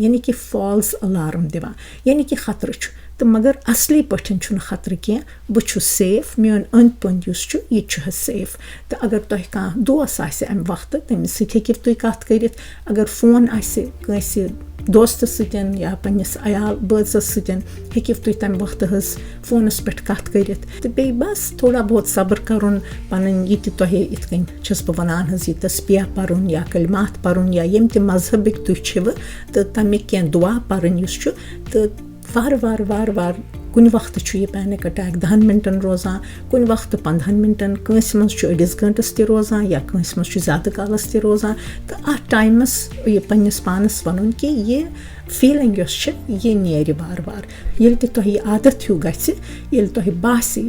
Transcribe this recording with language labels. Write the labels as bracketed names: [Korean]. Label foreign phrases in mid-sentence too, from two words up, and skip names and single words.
[Kashmiri] یعنی کہِ [English] false alarm [Kashmiri] دِوان یعنی کہِ خطرٕ چھُ تہٕ مگر اَصلی پٲٹھۍ چھُنہٕ خطرٕ کینٛہہ بہٕ چھُس سیف میون أنٛدۍ پٔنٛدۍ یُس چھُ یہِ تہِ چھُ حظ سیف تہٕ اگر تۄہہِ کانٛہہ دوس آسہِ اَمہِ وقتہٕ تٔمِس سۭتۍ ہیٚکِو تُہۍ کَتھ کٔرِتھ اگر فون آسہِ کٲنٛسہِ دوستَس سۭتۍ یا پنٛنِس عیال بٲژَس سۭتۍ ہیٚکِو تُہۍ تَمہِ وقتہٕ حظ فونَس پٮ۪ٹھ کَتھ کٔرِتھ تہٕ بیٚیہِ بَس تھوڑا بہت صبر کَرُن پَنٕنۍ یہِ تہِ تۄہہِ یِتھ کٔنۍ چھَس بہٕ وَنان حظ یہِ تسبیح پَرُن یا کلمات پَرُن یا ییٚمہِ تہِ مذہبٕکۍ تُہۍ چھِوٕ تہٕ تَمِکۍ کینٛہہ دُعا پَرٕنۍ یُس چھُ تہٕ وارٕ کُنہِ وقتہٕ چھُ یہِ [English] panic attack [Kashmiri] 10 مِنٹَن روزان کُنہِ وقتہٕ 15 مِنٹَن کٲنٛسہِ منٛز چھُ أڑِس گٲنٛٹَس تہِ روزان یا کٲنٛسہِ منٛز چھُ زیادٕ کالَس تہِ روزان تہٕ اَتھ ٹایمَس یہِ پنٛنِس پانَس وَنُن کہِ یہِ فیٖلِنٛگ یۄس چھِ یہِ نیرِ وارٕ ییٚلہِ تہِ تۄہہِ یہِ عادت ہیوٗ گژھِ ییٚلہِ تۄہہِ باسہِ